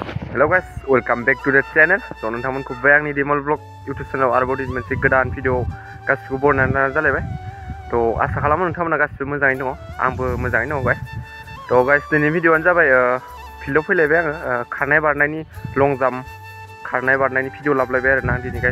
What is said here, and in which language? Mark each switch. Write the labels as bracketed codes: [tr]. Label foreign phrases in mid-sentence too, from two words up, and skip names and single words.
[en] Hello guys, welcome back to the channel. [brx] So नोंथांमोनखौ बे आंनि डिमल ब्लग YouTube चेनेलाव आरोबाव मोनसे गोदान भिडिअ गासिबो बरायनानै जालायबाय। तो आसा खालामो नोंथांमोना गासिबो मोजाङैनो दङ। आंबो मोजाङैनो दङ गाइस। तो गाइस दिनैनि भिडिअआनो जाबाय फिल्डआव फैलायबाय आङो खारनाय बारनायनि लं जाम्प खारनाय बारनायनि भिडिअ लाबोलायबाय आरोना दिनै गाइस।